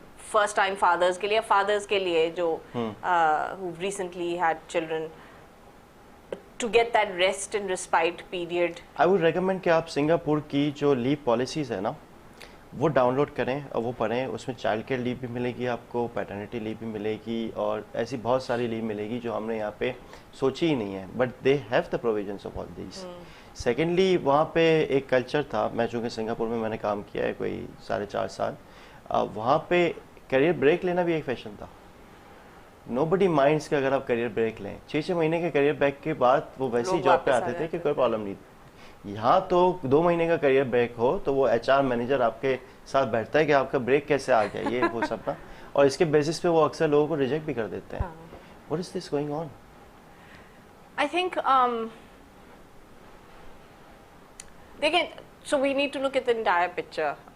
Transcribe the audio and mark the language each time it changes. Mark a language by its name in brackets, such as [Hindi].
[English] First time fathers کے لیے, fathers کے لیے جو who recently had children, to get that rest and respite period. I would recommend [Urdu] کہ آپ سنگاپور کی جو لیو پالیسیز ہے نا وہ ڈاؤن لوڈ کریں اور وہ پڑھیں. اس میں چائلڈ کیئر لیو بھی ملے گی آپ کو, پیٹرنٹی لیو بھی ملے گی, اور ایسی بہت ساری لیو ملے گی جو ہم نے یہاں پہ سوچی ہی نہیں ہے, [English] But they have the provisions of all these. [Urdu] Secondly وہاں پہ ایک کلچر تھا, میں چونکہ سنگاپور میں نے کام کیا ہے کوئی 4.5 سال, وہاں پہ کیریئر بریک لینا بھی ایک فیشن تھا. نو بڈی مائنڈس کہ اگر آپ کیریئر بریک لیں, 6 مہینے کے کیریئر بریک کے بعد وہ ویسی جاب پہ آتے تھے کہ کوئی پرابلم نہیں. یہاں تو 2 مہینے کا کیریئر بریک ہو تو وہ HR مینیجر آپ کے ساتھ بیٹھتا ہے کہ آپ کا بریک کیسے آ گیا, یہ وہ سب نا, اور اس کے بیسس پہ وہ اکثر لوگوں کو ریجیکٹ بھی کر دیتے ہیں. [English] What is this going on? I think دیکھیں, so we need to look at the entire picture.